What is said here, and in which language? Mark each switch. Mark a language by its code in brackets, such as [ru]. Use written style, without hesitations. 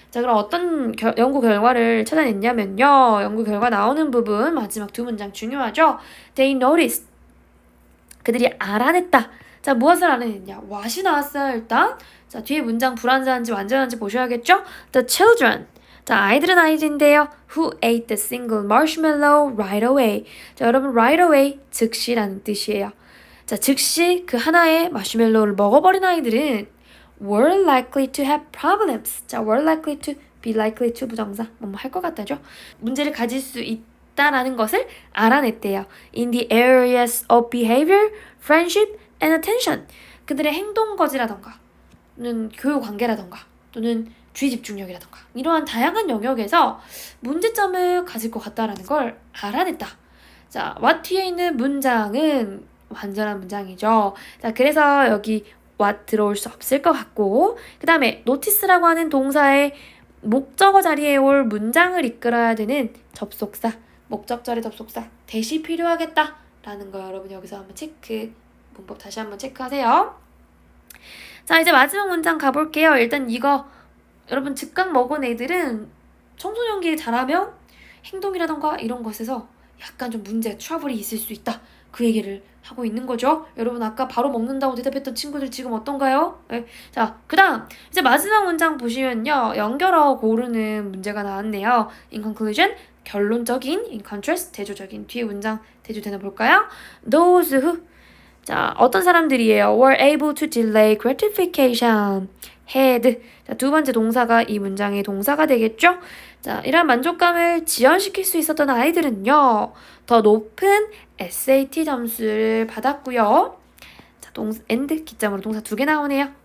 [ko] 자, 그럼 어떤 연구 결과를 찾아냈냐면요. 연구 결과 나오는 부분 마지막 두 문장 중요하죠. [en] They noticed. [ko] 그들이 알아냈다. 자, 무엇을 알아냈냐? what이 나왔어요, 일단. 자, 뒤에 문장 불완전한지 완전한지 보셔야겠죠? [en] The children. [ko] 자, 아이들인데요. [en] Who ate the single marshmallow right away. [ko] 자, 여러분 right away 즉시라는 뜻이에요. 자, 즉시 그 하나의 마시멜로우를 먹어버린 아이들은 [en] were likely to have problems. 자, were likely to, be likely to 부정사. [ko] 할 것 같다죠? 문제를 가질 수 있다라는 것을 알아냈대요. [en] In the areas of behavior, friendship, and attention. [ko] 그들의 행동거지라던가 또는 교육 관계라던가 또는 주의 집중력이라던가 이러한 다양한 영역에서 문제점을 가질 것 같다라는 걸 알아냈다. 자, what 뒤에 있는 문장은 완전한 문장이죠. 자, 그래서 여기 what 들어올 수 없을 것 같고 그 다음에 notice라고 하는 동사의 목적어 자리에 올 문장을 이끌어야 되는 접속사, 목적절의 접속사 대시 필요하겠다 라는 거 여러분 여기서 한번 체크, 문법 다시 한번 체크하세요. 자, 이제 마지막 문장 가볼게요. 일단 이거 여러분 즉각 먹은 애들은 청소년기에 자라면 행동이라던가 이런 것에서 약간 좀 문제, 트러블이 있을 수 있다. 그 얘기를 하고 있는 거죠. 여러분 아까 바로 먹는다고 대답했던 친구들 지금 어떤가요? 네. 자, 그 다음 이제 마지막 문장 보시면요. 연결어 고르는 문제가 나왔네요. [en] In conclusion, [ko] 결론적인, [en] in contrast, [ko] 대조적인. 뒤에 문장 대조되나 볼까요? [en] Those who, [ko] 자, 어떤 사람들이에요? [en] were able to delay gratification. had. [ko] 자, 두 번째 동사가 이 문장의 동사가 되겠죠? 자, 이런 만족감을 지연시킬 수 있었던 아이들은요. 더 높은 SAT 점수를 받았고요. 자, and 기점으로 동사 2개 나오네요.